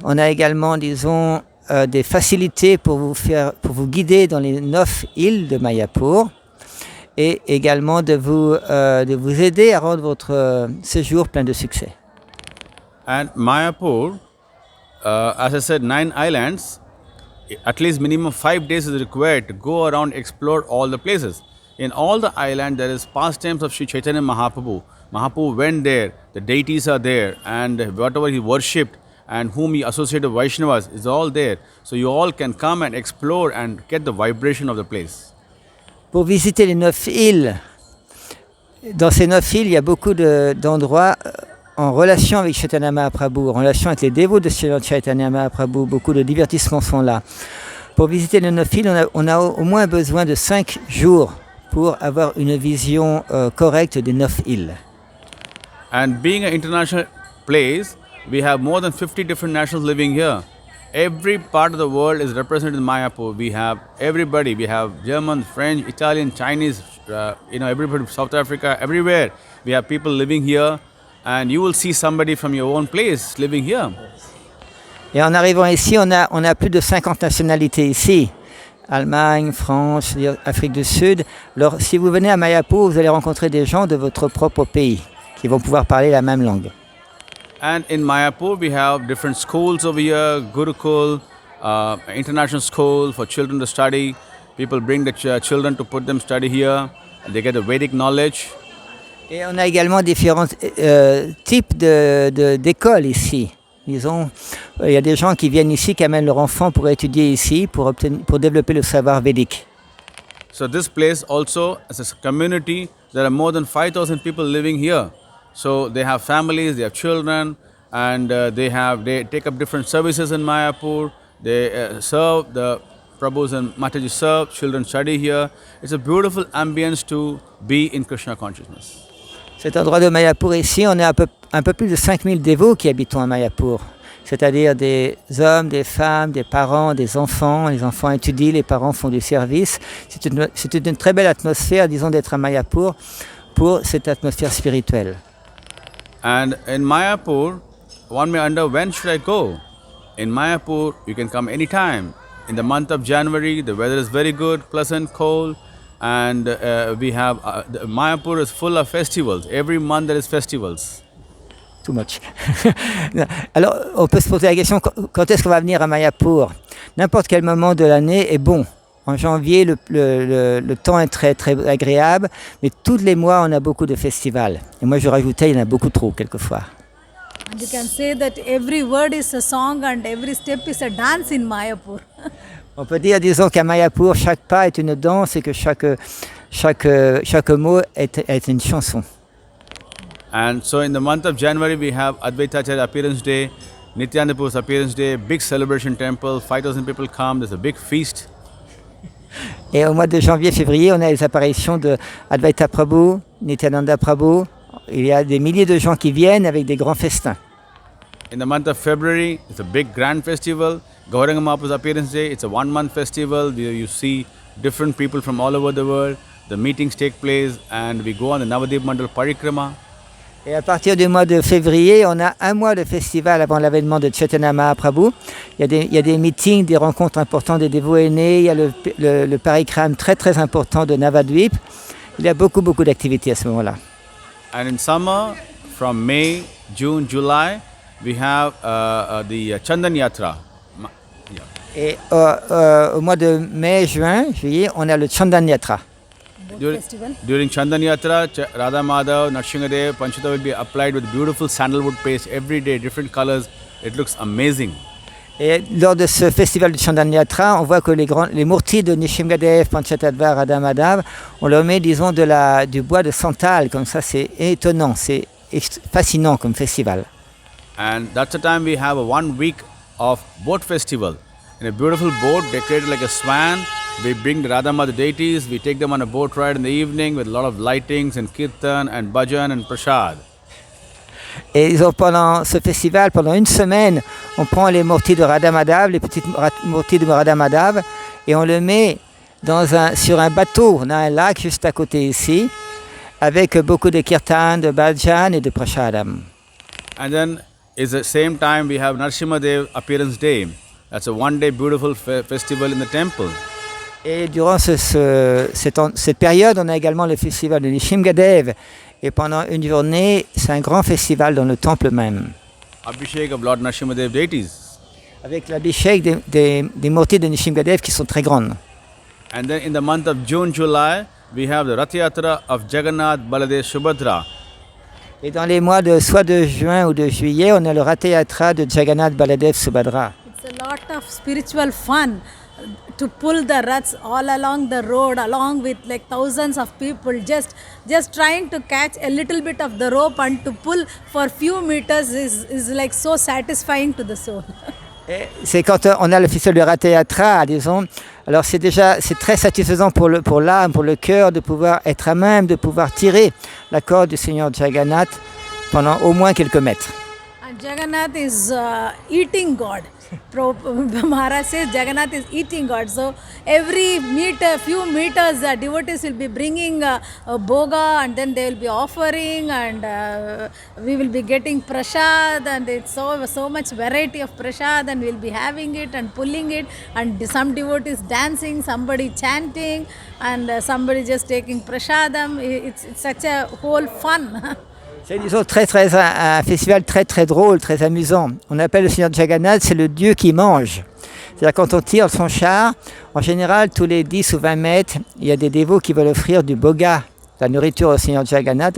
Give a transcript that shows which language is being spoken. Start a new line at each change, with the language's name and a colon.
French: On a également, des facilités pour vous guider dans les 9 îles de Mayapur, et également de vous aider à rendre votre séjour plein de succès.
English: And Mayapur, as I said, 9 islands, at least minimum 5 days is required to go around, explore all the places. In all the islands, there is pastimes of Sri Chaitanya Mahaprabhu. Mahaprabhu went there, the deities are there, and whatever he worshipped and whom he associated with Vaishnavas is all there. So you all can come and explore and get the vibration of the place.
French: Pour visiter les 9 îles, dans ces 9 îles, il y a beaucoup d'endroits en relation avec Chaitanya Mahaprabhu, en relation avec les dévots de Chaitanya Mahaprabhu. Beaucoup de divertissements sont là. Pour visiter les 9 îles, on a au moins besoin de 5 jours pour avoir une vision correcte des 9 îles.
English: And being an international place, we have more than 50 different nationals living here. Every part of the world is represented in Mayapur. We have everybody. We have German, French, Italian, Chinese, everybody, South Africa, everywhere. We have people living here, and you will see somebody from your own place living here.
French: Et en arrivant ici, on a plus de 50 nationalités ici. Allemagne, France, Afrique du Sud. Alors si vous venez à Mayapur, vous allez rencontrer des gens de votre propre pays qui vont pouvoir parler la même langue.
English: And in Mayapur, we have different schools over here, Gurukul, international school for children to study. People bring the children to put them study here. And they get the Vedic knowledge.
French: Et on a également différents types d'écoles ici. Disons, il y a des gens qui viennent ici, qui amènent leurs enfants pour étudier ici, pour développer le savoir védique.
English: So this place also, as a community, there are more than 5,000 people living here. So they have families, they have children, and they take up different services in Mayapur. They serve, the Prabhus and Mataji serve, children study here. It's a beautiful ambience to be in Krishna consciousness.
French: Cet endroit de Mayapur ici, on est un peu plus de 5000 dévots qui habitent à Mayapur. C'est-à-dire des hommes, des femmes, des parents, des enfants. Les enfants étudient, les parents font du service. C'est une très belle atmosphère, disons, d'être à Mayapur pour cette atmosphère spirituelle.
English: And in Mayapur, one may wonder, when should I go? In Mayapur, you can come anytime. In the month of January, the weather is very good, pleasant, cold, and Mayapur is full of festivals. Every month there is festivals. Too much.
French: Alors, on peut se poser la question, quand est-ce qu'on va venir à Mayapur? N'importe quel moment de l'année est bon. En janvier, le temps est très, très agréable, mais tous les mois, on a beaucoup de festivals. Et moi, je rajoutais, il y en a beaucoup trop, quelquefois.
English: And you can say that every word is a song and every step is a dance in Mayapur.
French: On peut dire, disons qu'à Mayapur, chaque pas est une danse et que chaque mot est une chanson.
English: And so in the month of January, we have Advaitacharya Appearance Day, Nityananda Prabhu's Appearance Day, big celebration temple, 5,000 people come, there's a big feast.
French: Et au mois de janvier-février, on a les apparitions de Advaita Prabhu, Nityananda Prabhu. Il y a des milliers de gens qui viennent avec des grands festins.
English: In the month of February, it's a big grand festival. Gauranga Mahaprabhu's Appearance Day, it's a one-month festival where you see different people from all over the world. The meetings take place and we go on the Navadip Mandal Parikrama.
French: Et à partir du mois de février, on a un mois de festival avant l'avènement de Chaitanya Mahaprabhu. Il y a des meetings, des rencontres importantes des dévots aînés. Il y a le parikram très très important de Navadvip. Il y a beaucoup d'activités à ce moment-là.
English: And in summer, from May, June, July, we have the Chandan Yatra.
French: Et au mois de mai, juin, juillet, on a le Chandan Yatra.
English: During Chandan Yatra, Radha Madhav, Narsinghadev, Panchata will be applied with beautiful sandalwood paste every day, different colors. It looks amazing.
French: Et lors de ce festival du Chandan Yatra, on voit que les murtis de Nrsimhadev, Panchatattva, Radha Madhav, on leur met, disons, du bois de santal, comme ça, c'est étonnant, c'est fascinant comme festival.
English: And that's the time we have a 1 week of boat festival. In a beautiful boat decorated like a swan, we bring the Radha Madhav deities, we take them on a boat ride in the evening with a lot of lightings and kirtan and bhajan and prasad.
French: Et pendant ce festival, pendant une semaine, on prend les murtis de Radha Madhav, les petites murtis de Radha Madhav, et on le met sur un bateau. On a un lac juste à côté ici, avec beaucoup de kirtan, de bhajan et de prasadam.
English: And then, at the same time, we have Nrsimhadev Appearance Day. That's a one-day beautiful festival in the temple.
French: Et durant cette période, on a également le festival de Nrsimhadev. Et pendant une journée, c'est un grand festival dans le temple même.
English: Abhishek of Lord Nrsimhadev deities.
French: Avec l'abhishek des murtis de Nrsimhadev qui sont très grandes.
English: And then in the month of June, July, we have the Rath Yatra of Jagannath, Baladev, Subhadra.
French: Et dans les mois soit de juin ou de juillet, on a le Rath Yatra de Jagannath, Baladev, Subhadra.
English: It's a lot of spiritual fun to pull the ruts all along the road along with like thousands of people just trying to catch a little bit of the rope and to pull for few meters is like so satisfying to the soul.
French: C'est quand on a le festival de Rath Yatra, disons, alors c'est très satisfaisant pour l'âme, pour le cœur de pouvoir être à même, de pouvoir tirer la corde du Seigneur Jagannath pendant au moins quelques mètres.
English: And Jagannath is eating God. Maharaj says Jagannath is eating God. So every few meters, devotees will be bringing a boga, and then they will be offering, and we will be getting prasad, and it's so much variety of prasad, and we'll be having it and pulling it, and some devotees dancing, somebody chanting, and somebody just taking prasadam. It's such a whole fun.
French: C'est disons un festival très drôle, très amusant. On appelle le Seigneur Jagannath, c'est le Dieu qui mange. C'est-à-dire quand on tire son char, en général tous les 10 ou 20 mètres, il y a des dévots qui veulent offrir du boga, la nourriture au Seigneur Jagannath.